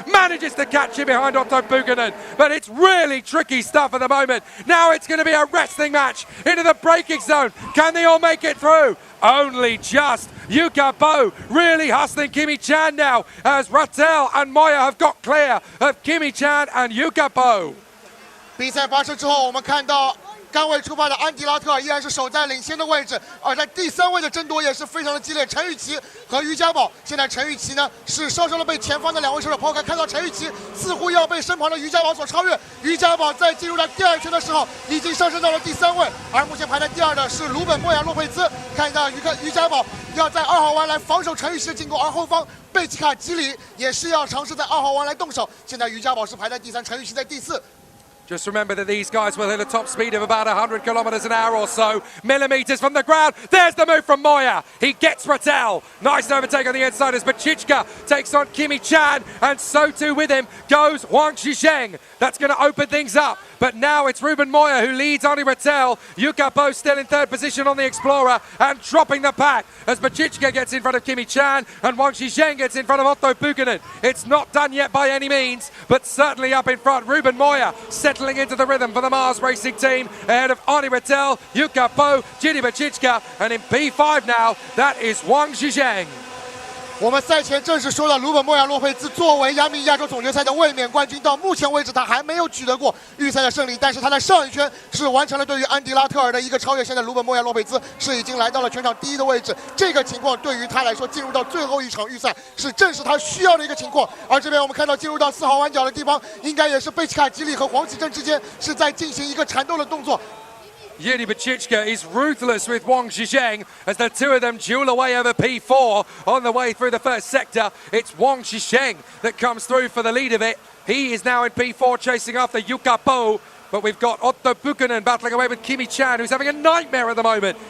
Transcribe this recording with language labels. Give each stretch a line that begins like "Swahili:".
English: Manages to catch it behind Otto Pukkanen. But it's really tricky stuff at the moment. Now it's going to be a wrestling match into the braking zone. Can they all make it through? Only just. Yuka Po really hustling Kimi Chan now as Rattel and Moya have got clear of Kimi Chan and Yuka Po.
Chinese: 比赛发生之后，我们看到刚位出发的安迪拉特依然是守在领先的位置，而在第3位的争夺也是非常的激烈。陈雨琦和于家宝，现在陈雨琦呢是稍稍的被前方的2位车手抛开，看到陈雨琦似乎要被身旁的于家宝所超越。于家宝在进入到第2圈的时候，已经上升到了第3位，而目前排在第2的是鲁本莫亚洛佩兹。看到于家宝要在2号弯来防守陈雨琦的进攻，而后方贝奇卡吉里也是要尝试在2号弯来动手。现在于家宝是排在第3，陈雨琦在第4。
English: Just remember that these guys will hit a top speed of about 100 kilometers an hour or so, millimeters from the ground. There's the move from Moya. He gets Rattel. Nice overtake on the inside as Bichichka takes on Kimi Chan, and so too with him goes Wang Zhizheng. That's going to open things up. But now it's Ruben Moya who leads Arnie Rattel. Yuka Po still in 3rd position on the Explorer and dropping the pack as Bichichka gets in front of Kimi Chan and Wang Zhizheng gets in front of Otto Pukkanen. It's not done yet by any means, but certainly up in front. Ruben Moya settling into the rhythm for the Mars Racing team ahead of Arnie Rattel, Yuka Po, Yuri Bichichka, and in P5 now, that is Wang Zhizheng.
Chinese: 我们赛前正式说了，鲁本莫亚洛佩兹作为亚米亚洲总决赛的卫冕冠军，到目前为止他还没有取得过预赛的胜利，但是他在上一圈是完成了对于安迪拉特尔的一个超越。现在鲁本莫亚洛佩兹是已经来到了全场第1的位置，这个情况对于他来说，进入到最后一场预赛是正是他需要的一个情况。而这边我们看到进入到4号弯角的地方，应该也是贝奇卡吉里和黄启正之间是在进行一个缠斗的动作。
English: Yuri Bichichka is ruthless with Wang Zhizheng as the two of them duel away over P4 on the way through the first sector. It's Wang Zhizheng that comes through for the lead of it. He is now in P4 chasing after Yuka Po, but we've got Otto Pukkanen battling away with Kimi Chan, who's having a nightmare at the moment.